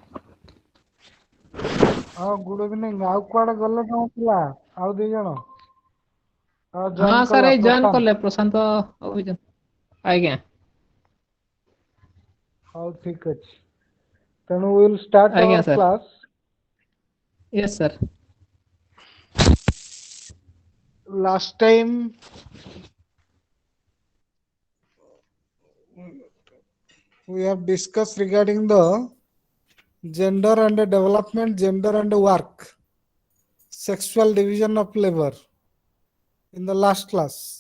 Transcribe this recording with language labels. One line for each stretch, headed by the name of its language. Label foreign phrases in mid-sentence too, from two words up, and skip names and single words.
Odia: ହଁ
English: good evening.
Odia: ଆଉ କୁଆଡେ ଗଲେ ତମ ପିଲା ଆଉ 2 ଜଣ? ହଁ ଜଏନ୍ ସାର୍ କଲା ଏଇ ଜଏନ୍ ପ୍ରଶାନ୍ତ। କଲେ ପ୍ରଶାନ୍ତ ଆଜ୍ଞା। ହଉ ଠିକ୍ ଅଛି। ତେଣୁ
English: will start
Odia: ଆଜ୍ଞା
English: ଆୱାର ସାର୍ କ୍ଲାସ୍। yes sir. Last time we have discussed regarding the gender and development, gender and work, sexual division of labor in the last class.